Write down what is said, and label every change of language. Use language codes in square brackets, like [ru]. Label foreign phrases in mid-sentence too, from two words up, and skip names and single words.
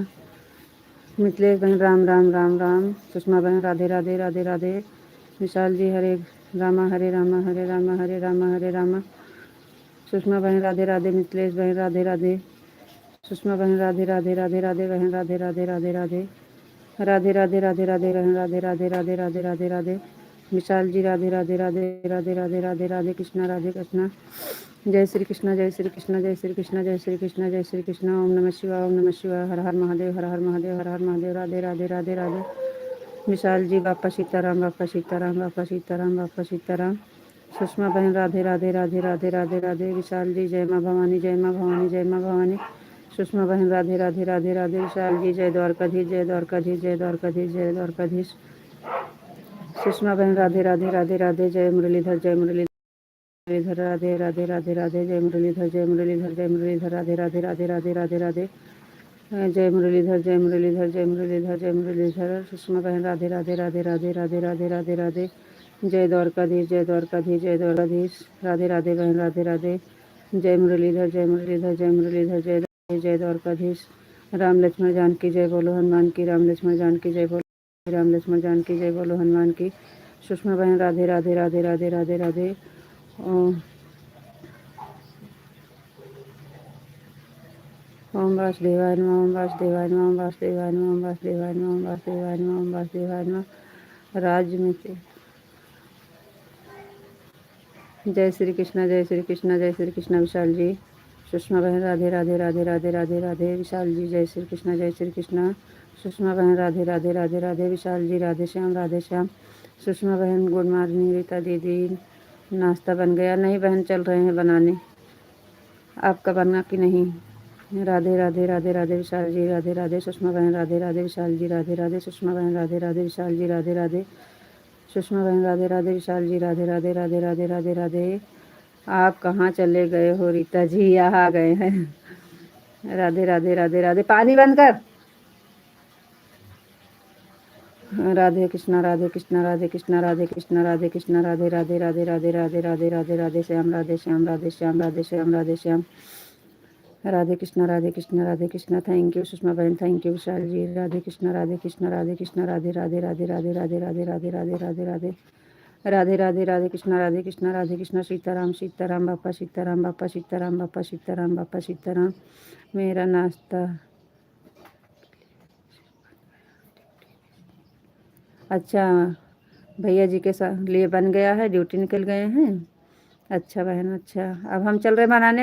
[hi] मिथिलेश बहन राम राम राम राम। सुषमा बहन राधे राधे राधे राधे। विशाल जी हरे रामा हरे रामा हरे रामा हरे रामा हरे रामा। सुषमा बहन राधे राधे। मिथिलेश बहन राधे राधे। सुषमा बहन राधे राधे राधे राधे बहन राधे राधे राधे राधे राधे राधे राधे राधे बहन राधे राधे राधे राधे राधे राधे। विशाल जी राधे राधे राधे राधे राधे राधे राधे कृष्णा। जय श्री कृष्णा जय श्री कृष्णा जय श्री कृष्णा जय श्री कृष्णा जय श्री कृष्णा। ओम नमः शिवाय हर हर महादेव हर हर महादेव हर हर महादेव। राधे राधे राधे राधे। विशाल जी बापा सीताराम बापा सीताराम बापा सीताराम बापा सीताराम। सुषमा बहन राधे राधे राधे राधे राधे राधे। विशाल जी जय माँ भवानी जय माँ भवानी जय माँ भवानी। सुषमा बहन राधे राधे राधे राधे। विशाल जी जय द्वारकाधीश जय द्वारकाधीश जय द्वारकाधीश जय द्वारकाधीश। सुषमा बहन राधे राधे राधे राधे। जय मुरलीधर राधे राधे राधे राधे। जय मुरलीधर राधे राधे राधे राधे राधे राधे। जय मुरलीधर जय मुरलीधर। सुषमा बहन राधे राधे राधे राधे राधे राधे राधे राधे। जय द्वारकाधीश जय द्वारकाधीश जय द्वारकाधीश। राधे राधे बहन राधे राधे। जय मुरलीधर जय द्वारकाधीश। राम लक्ष्मण जानकी जय बोलो हनुमान की। राम लक्ष्मण जानकी जय बोलो राम लक्ष्मण जानकी जय बोलो हनुमान की। सुषमा बहन राधे राधे राधे राधे राधे राधे। ओम वासुदेवाय नमः ओम वासुदेवाय नमः ओम वासुदेवाय नमः ओम वासुदेवाय नमः ओम वासुदेवाय नमः ओम वासुदेवाय नमः। राज्य में से जय श्री कृष्णा जय श्री कृष्णा जय श्री कृष्णा। विशाल जी सुषमा बहन राधे राधे राधे राधे राधे राधे। विशाल जी जय श्री कृष्णा जय श्री कृष्णा। सुषमा बहन राधे राधे राधे राधे। विशाल जी राधे श्याम। सुषमा बहन [en] good morning. [hi] रीता दीदी नाश्ता बन गया? नहीं बहन चल रहे हैं बनाने। आपका बना कि नहीं? राधे राधे राधे राधे। विशाल जी राधे राधे। सुषमा बहन राधे राधे। विशाल जी राधे राधे। सुषमा बहन राधे राधे। विशाल जी राधे राधे। सुषमा बहन राधे राधे। विशाल जी राधे राधे राधे राधे राधे राधे। आप कहाँ चले गए हो रीता जी? यहाँ आ गए हैं। राधे राधे राधे राधे। पानी बंद कर। राधे कृष्णा राधे कृष्णा राधे कृष्णा राधे कृष्णा राधे कृष्णा राधे राधे राधे राधे राधे राधे राधे राधे श्याम राधे श्याम राधे श्याम राधे श्याम राधे श्याम। राधे कृष्णा राधे कृष्णा राधे कृष्णा। [en] thank you [hi] सुषमा बहन [en] thank you. [hi] विशाल जी राधे कृष्णा राधे कृष्णा राधे कृष्णा राधे राधे राधे राधे राधे राधे राधे राधे राधे राधे राधे राधे राधे कृष्णा राधे कृष्णा राधे कृष्णा। सीताराम सीताराम बापा सीताराम बापा सीताराम बापा सीताराम बापा सीताराम। मेरा नाश्ता अच्छा भैया जी के साथ लिए बन गया है। ड्यूटी निकल गए हैं। अच्छा बहन अच्छा। अब हम चल रहे बनाने।